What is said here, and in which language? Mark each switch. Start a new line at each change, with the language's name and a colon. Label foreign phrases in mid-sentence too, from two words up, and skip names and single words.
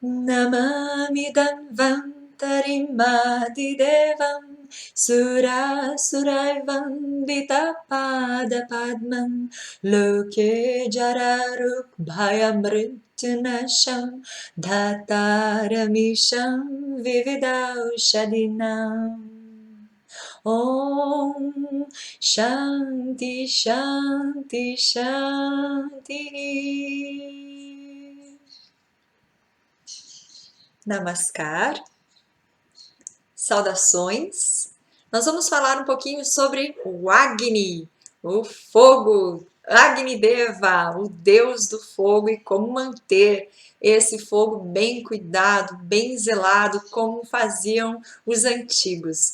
Sanskrit: नमामि दन्वन्तरिम् आदिदेवम् सुरासुरै वन्दित पाद पद्मन् लोके जरारुक् भयमृतुनाशम् धातारमीशम् विविदौषदिनम्. ॐ शान्ति शान्ति शान्ति.
Portuguese: Namaskar, saudações. Nós vamos falar um pouquinho sobre o Agni, o fogo, Agni Deva, o deus do fogo, e como manter esse fogo bem cuidado, bem zelado, como faziam os antigos.